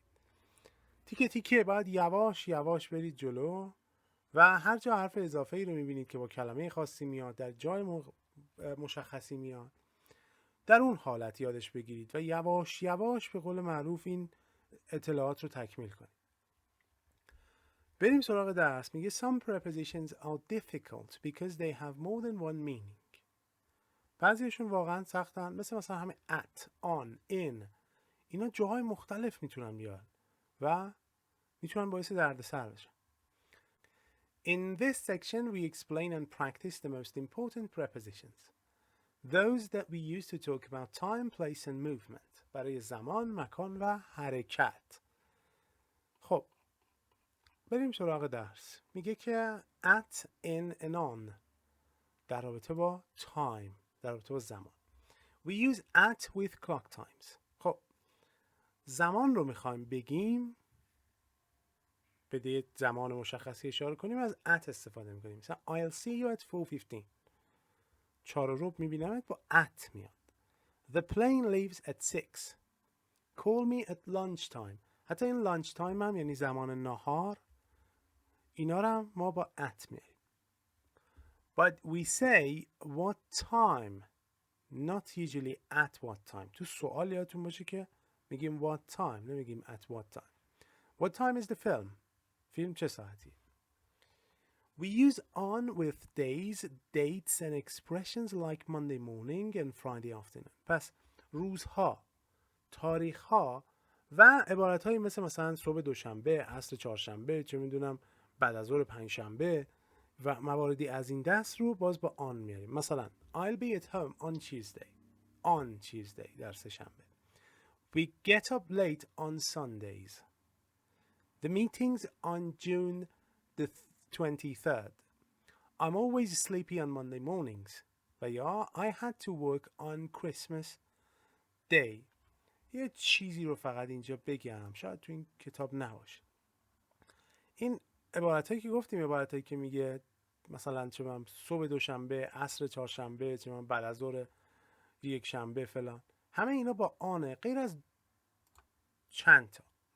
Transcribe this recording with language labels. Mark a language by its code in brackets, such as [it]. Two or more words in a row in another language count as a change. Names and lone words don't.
[fa] تیکه تیکه باید یواش یواش برید جلو و هر جا حرف اضافه ای رو میبینید که با کلمه خاصی میاد، در جای مشخصی میاد، در اون حالت یادش بگیرید و یواش یواش به قول معروف این اطلاعات رو تکمیل کنید. بریم سراغ درس. [en] میگه some prepositions are difficult because they have more than one meaning. [fa] بعضیشون واقعا سختن، مثلا همه [en] at, on, in، [fa] اینا جاهای مختلف میتونن بیان و میتونن باعث دردسر بشن. [en] In this section we explain and practice the most important prepositions. Those that we use to talk about time, place and movement. [fa] برای زمان، مکان و حرکت. خب بریم سراغ درس. میگه که [en] at, in and on [fa] در رابطه با time، در رابطه با زمان. [en] We use at with clock times. [fa] خب زمان رو میخوایم بگیم، به زمان مشخصی اشاره کنیم، از at استفاده میکنیم. مثلا [en] I'll see you at 4:15. [fa] 4:15 میبینمت، با at میاد. [en] The plane leaves at 6. Call me at lunchtime. [fa] حتی این [en] lunch time [fa] هم یعنی زمان نهار، اینا رو هم ما با at میاریم. [en] But we say what time, not usually at what time. [fa] تو سوال یادتون باشه که میگیم [en] what time، [fa] نمیگیم [en] at what time. What time is the film? [fa] فیلم چه ساعتی؟ [en] We use on with days, dates and expressions like Monday morning and Friday afternoon. [fa] پس روزها، تاریخها و عبارتهایی مثلا صبح دوشنبه، عصر چهارشنبه، چه میدونم بعد از ظهر پنجشنبه و مواردی از این دست رو باز با آن میاریم. [en] مثلا I'll be at home on Tuesday. On Tuesday [fa] در سه‌شنبه. [en] We get up late on Sundays. The meeting's on June the 23rd. I'm always sleepy on Monday mornings. [fa] و یا [en] I had to work on Christmas Day. [fa] یه چیزی رو فقط اینجا بگم، شاید تو این کتاب نباشه. این عبارتایی که گفتیم، عبارتایی که میگه مثلا چه من صبح دوشنبه، عصر چهارشنبه، چه من بعد از ظهر یک شنبه فلان، همه اینا با آنه، غیر از چند تا.